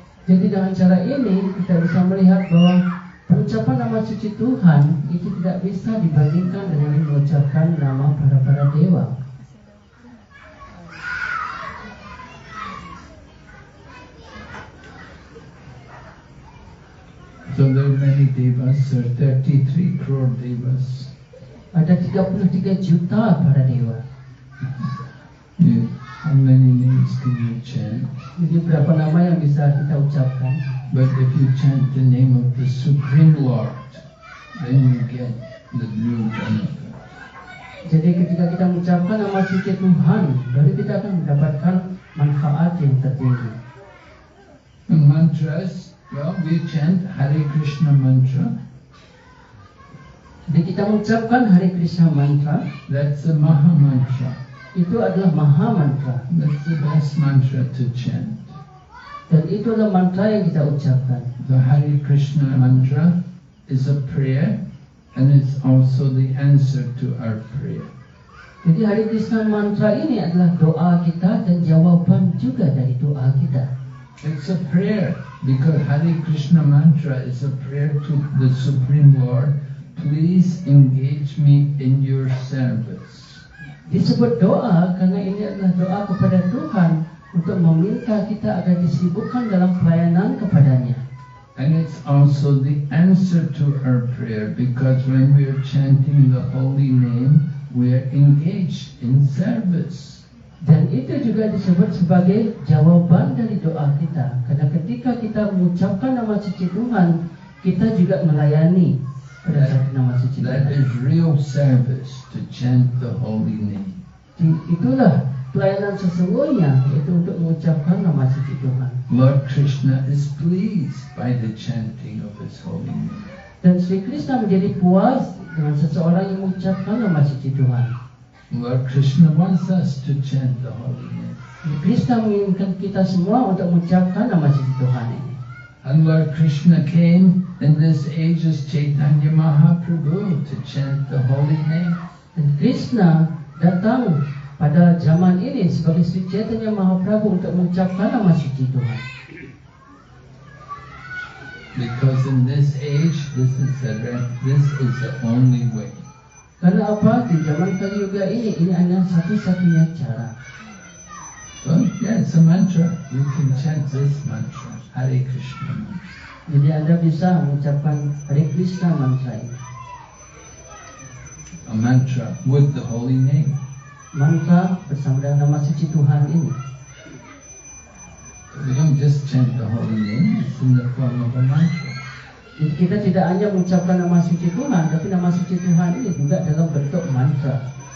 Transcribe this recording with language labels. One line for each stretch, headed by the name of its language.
Indonesian: Jadi dengan cara ini kita bisa melihat bahwa pengucapan nama suci Tuhan itu tidak bisa dibandingkan dengan mengucapkan nama para dewa.
English: So there are many devas, there are 33 crore devas.
Indonesian: Ada 33 juta para dewa.
English: How many names can you chant?
Indonesian: Jadi berapa nama yang bisa kita ucapkan?
English: But if you chant the name of the Supreme Lord, then you get the real benefit.
Indonesian: Jadi ketika kita mengucapkan nama suci Tuhan, baru kita akan mendapatkan manfaat yang tertinggi.
English: And mantras, well, we chant Hare Krishna mantra.
Indonesian: Jadi kita mengucapkan Hare Krishna mantra.
English: That's the Maha mantra.
Indonesian: Itu adalah Maha mantra.
English: That's the best mantra to chant.
Indonesian: Dan itu adalah mantra yang kita ucapkan.
English: The Hare Krishna mantra is a prayer and it's also the answer to our prayer.
Indonesian: Jadi Hare Krishna mantra ini adalah doa kita dan jawaban juga dari doa kita.
English: It's a prayer because Hare Krishna mantra is a prayer to the Supreme Lord. Please engage me in your service.
Indonesian: Disebut doa karena ini adalah doa kepada Tuhan untuk meminta kita agar disibukkan dalam pelayanan kepadanya.
English: And it's also the answer to our prayer because when we are chanting the holy name, we are engaged in service.
Indonesian: Dan itu juga disebut sebagai jawaban dari doa kita. Karena ketika kita mengucapkan nama suci Tuhan, kita juga melayani pada saat nama suci Tuhan.
English: That is real service to chant the holy name.
Indonesian: Itulah pelayanan sesungguhnya, yaitu untuk mengucapkan nama suci Tuhan.
English: Lord Krishna is pleased by the chanting of His holy name.
Indonesian: Dan Sri Krishna menjadi puas dengan seseorang yang mengucapkan nama suci Tuhan.
English: Lord Krishna wants us to chant the holy name.
Indonesian: Krishna menginginkan kita semua untuk mengucapkan nama suci Tuhan ini.
English: And Lord Krishna came in this age as Chaitanya Mahaprabhu to chant the holy name.
Indonesian: Dan Krishna datang pada zaman ini sebagai Sri Chaitanya Mahaprabhu untuk mengucapkan nama suci Tuhan.
English: Because in this age, this is the only way.
Indonesian: Karena apa? Di zaman Kali Yuga ini hanya satu-satunya cara.
English: Well, yeah, it's a mantra. You can chant this mantra, Hare Krishna mantra.
Indonesian: Jadi Anda bisa mengucapkan Hare Krishna mantra ini.
English: A mantra with the holy name.
Indonesian: Mantra bersama dengan nama suci Tuhan ini.
English: We don't just chant the holy name, it's in the form of a mantra.
Indonesian: Jadi kita tidak hanya mengucapkan nama suci Tuhan, tapi nama suci Tuhan ini juga dalam bentuk mantra.